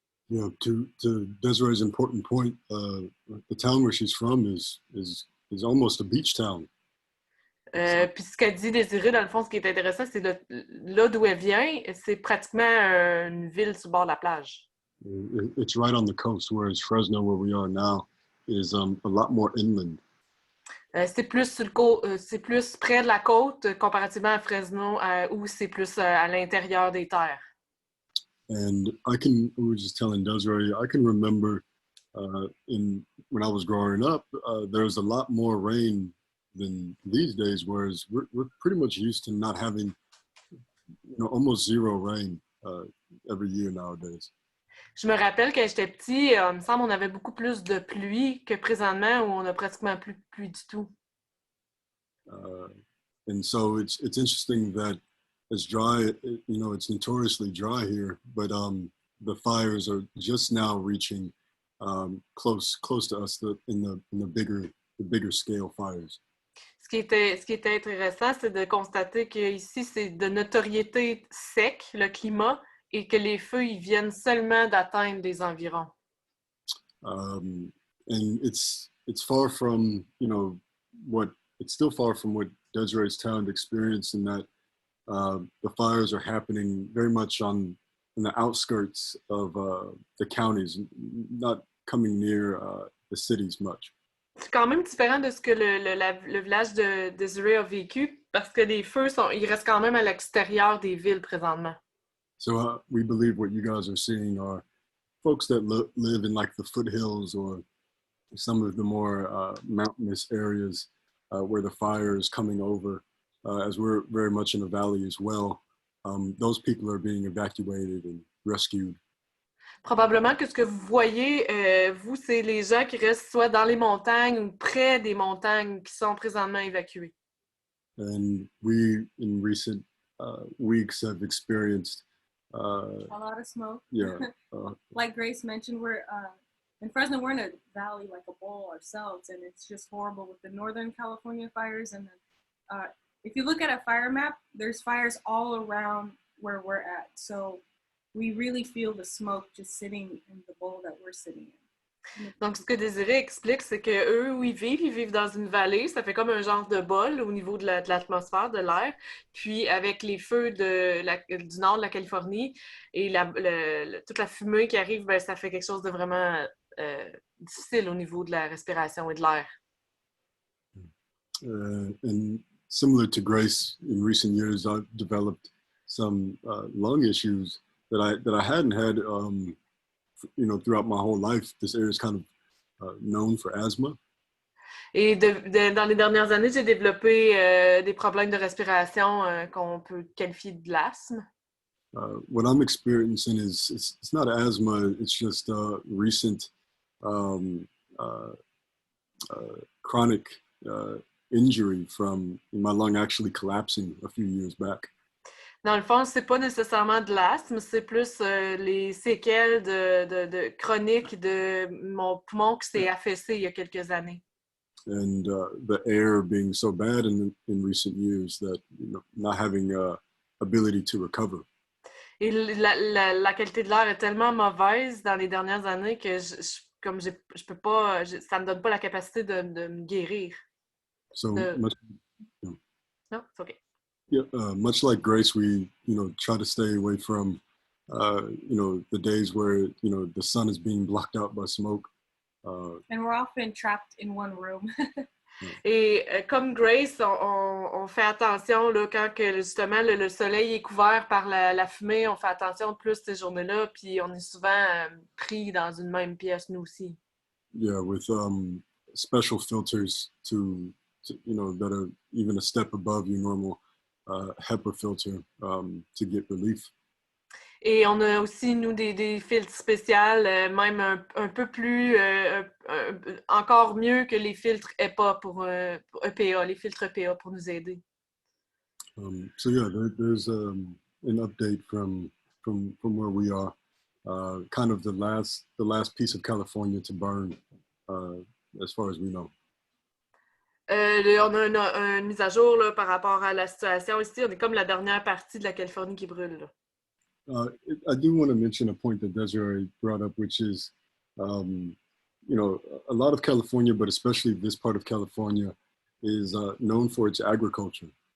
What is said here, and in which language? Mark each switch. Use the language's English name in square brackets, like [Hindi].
[English] Yeah, to Desiree's important point, the town where she's from is almost a beach town. [French] Puis ce qu'a dit Désiré, dans le fond, ce qui est intéressant, c'est là d'où elle vient, c'est pratiquement une ville sur le bord de la plage. [English] It's right on the coast, whereas Fresno, where we are now, is a lot more inland. [French] C'est plus près de la côte comparativement à Fresno, où c'est plus à l'intérieur des terres. [English] And we were just telling Desiree, I can remember when I was growing up, there was a lot more rain than these days, whereas we're pretty much used to not having, almost zero rain every year nowadays. [French] Je me rappelle quand j'étais petit, il me semble qu'on avait beaucoup plus de pluie que présentement où on a pratiquement plus de pluie du tout. [English] And so it's interesting that it's dry, it's notoriously dry here, but the fires are just now reaching close to us in the bigger scale fires. [French] Ce qui était intéressant, c'est de constater qu'ici, c'est de notoriété sec, le climat, et que les feux, ils viennent seulement d'atteindre des environs. [English] And it's far from, it's still far from what Desiree's town experienced, in that the fires are happening very much in the outskirts of the counties, not coming near the cities much. [French] C'est quand même différent de ce que le village de Désiré a vécu parce que les feux ils restent quand même à l'extérieur des villes présentement. [English] So we believe what you guys are seeing are folks that live in like the foothills or some of the more mountainous areas where the fire is coming over, as we're very much in a valley as well. Those people are being evacuated and rescued. [French] Probablement que ce que vous voyez, vous, c'est les gens qui restent soit dans les montagnes ou près des montagnes qui sont présentement évacués. [English] And we, in recent weeks, have experienced A lot of smoke. yeah. Like Grace mentioned, we're in Fresno. We're in a valley like a bowl ourselves, and it's just horrible with the Northern California fires. And then, if you look at a fire map, there's fires all around where we're at. So we really feel the smoke just sitting in the bowl that we're sitting in. [French] Donc, ce que Désiré explique, c'est qu'eux, où ils vivent dans une vallée, ça fait comme un genre de bol au niveau de l'atmosphère, de l'air. Puis, avec les feux du nord de la Californie et toute la fumée qui arrive, ben, ça fait quelque chose de vraiment difficile au niveau de la respiration et de l'air. [English] And similar to Grace, in recent years, I've developed some lung issues that I hadn't had, throughout my whole life. This area is kind of known for asthma. [French] Et dans les dernières années, j'ai développé des problèmes de respiration qu'on peut qualifier de l'asthme. [English] What I'm experiencing is it's not asthma. It's just recent chronic injury from my lung actually collapsing a few years back. [French] Dans le fond, c'est pas nécessairement de l'asthme, c'est plus les séquelles chroniques de mon poumon qui s'est affaissé il y a quelques années. [English] And the air being so bad in recent years that not having ability to recover. [French] Et la qualité de l'air est tellement mauvaise dans les dernières années que je peux pas, ça me donne pas la capacité de me guérir. [English] So No, it's okay. Yeah, much like Grace, we try to stay away from the days where the sun is being blocked out by smoke. And we're often trapped in one room. [French] Et comme Grace, on fait attention là, quand que, justement le soleil est couvert par la fumée, on fait attention plus ces journées-là, puis on est souvent pris dans une même pièce, nous aussi. [English] Yeah, with special filters to that are even a step above your normal HEPA filter to get relief. [French] Et on a aussi, nous, des filtres spéciaux, même un peu plus, encore mieux que les filtres EPA pour EPA, les filtres EPA pour nous aider. [English] So yeah, there's an update from where we are, kind of the last piece of California to burn, as far as we know. [French] On a une mise à jour là, par rapport à la situation ici. On est comme la dernière partie de la Californie qui brûle. Là. [English] I do want to mention a point that Desiree brought up, which is, a lot of California, but especially this part of California, is known for its agriculture.